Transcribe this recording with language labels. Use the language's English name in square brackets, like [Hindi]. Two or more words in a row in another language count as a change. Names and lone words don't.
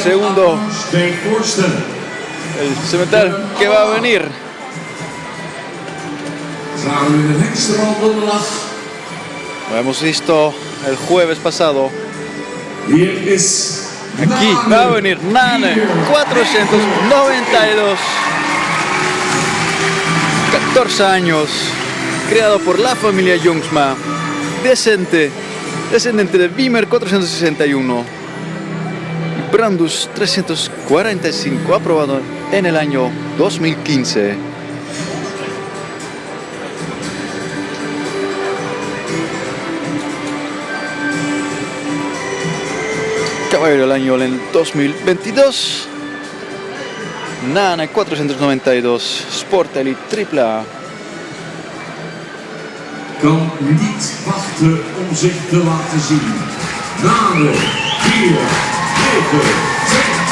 [Spanish] Segundo. [Dutch] Appels bij Korsten. [Spanish] El semental que va a venir. [Dutch] Zagen we in de hengstenbal donderdag. [Spanish] Lo hemos visto el jueves pasado. [Dutch] Hier is [Spanish] Aquí va a venir Nane 492. 14 años. Creado por la familia Jongsma. Descendiente de Wimmer 461. Y Brandus 345. Aprobado en el año 2015. Caballero del año en el 2022. Nane 492. Sport Elite tripla. [Dutch] kan niet wachten om zich te laten zien. Nane 4, 9, 2.